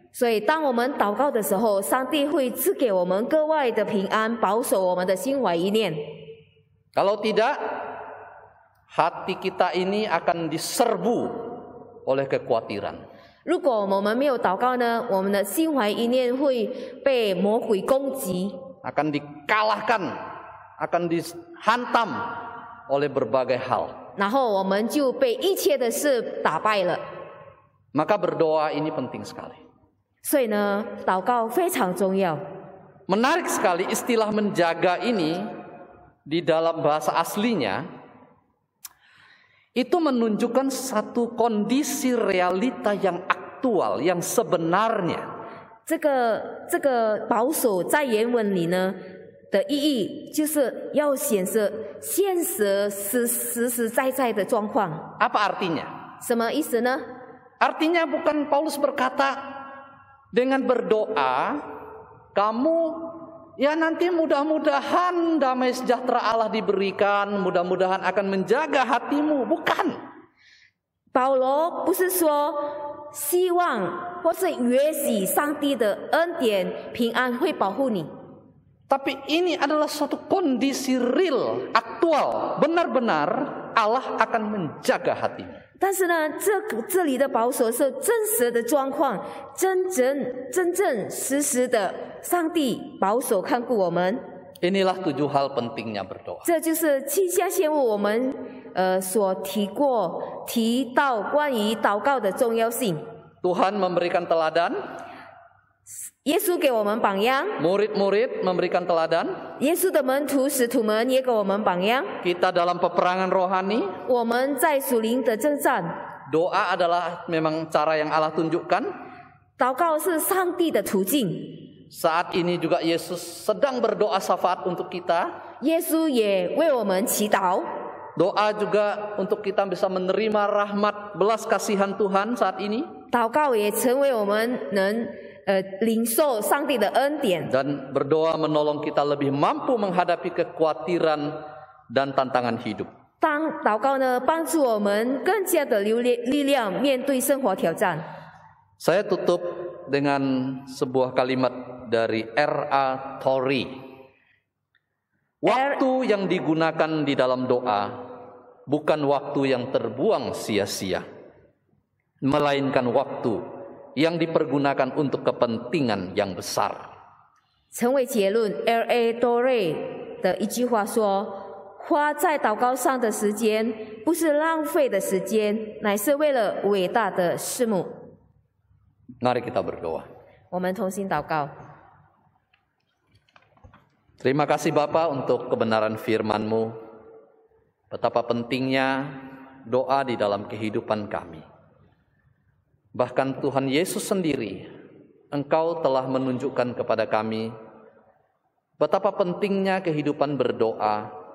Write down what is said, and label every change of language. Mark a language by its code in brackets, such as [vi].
[zh] 所以，当我们祷告的时候，上帝会赐给我们格外的平安，保守我们的心怀意念。 [id] Kalau tidak, hati kita ini akan diserbu oleh kekhawatiran. [zh] 如果我们没有祷告呢，我们的心怀意念会被魔鬼攻击， [id] Akan dikalahkan, akan dihantam oleh berbagai hal. [zh] 然后我们就被一切的事打败了。 [id] Maka berdoa ini penting sekali. [zh] 所以呢，祷告非常重要。 [id] Menarik sekali istilah menjaga ini di dalam bahasa aslinya itu menunjukkan satu kondisi realita yang aktual, yang sebenarnya. [zh] 这个保守在原文里呢的意义，就是要显示现实实在在的状况。 [id] Apa artinya? [zh] 什么意思呢？ [id] Artinya bukan Paulus berkata dengan berdoa kamu ya nanti mudah-mudahan damai sejahtera Allah diberikan, mudah-mudahan akan menjaga hatimu. Bukan. [zh] 保罗不是说希望或是约许上帝的恩典平安会保护你， [id] Tapi ini adalah suatu kondisi real, aktual. Benar-benar Allah akan menjaga hatimu. [zh] 但是呢，这里的保守是真实的状况，真正实的，上帝保守看顾我们。 [id] Inilah 7 hal pentingnya berdoa. [zh] 这就是7项线物我们所提到关于祷告的重要性。 [id] Tuhan memberikan teladan. [zh] 耶稣给我们榜样， [id] murid-murid memberikan teladan, [zh] 耶稣的门徒、使徒们也给我们榜样。 [id] kita dalam peperangan rohani, [zh] 我们在属灵的征战， [id] doa adalah memang cara yang Allah tunjukkan. [zh] 祷告是上帝的途径。 [id] Saat ini juga Yesus sedang berdoa syafaat untuk kita. [zh] 耶稣也为我们祈祷， [id] Doa juga untuk kita bisa menerima rahmat belas kasihan Tuhan saat ini. [zh] 祷告也成为我们能领受上帝的恩典， [id] Dan berdoa menolong kita lebih mampu menghadapi kekhawatiran dan tantangan hidup. [zh] 祷告呢，帮助我们更加的有力量面对生活挑战。 [id] Saya tutup dengan sebuah kalimat dari R.A. Torrey. Waktu yang digunakan di dalam doa bukan waktu yang terbuang sia-sia, melainkan waktu yang dipergunakan untuk kepentingan yang besar. [zh] 成为结论 ，L.A. Torrey 的一句话说：“花在祷告上的时间，不是浪费的时间，乃是为了伟大的事目。” [id] Mari kita berdoa. [zh] 我们同心祷告。 [id] Terima kasih Bapa untuk kebenaran firman-Mu. Betapa pentingnya doa di dalam kehidupan kami. Bahkan Tuhan Yesus sendiri, Engkau telah menunjukkan kepada kami betapa pentingnya kehidupan berdoa.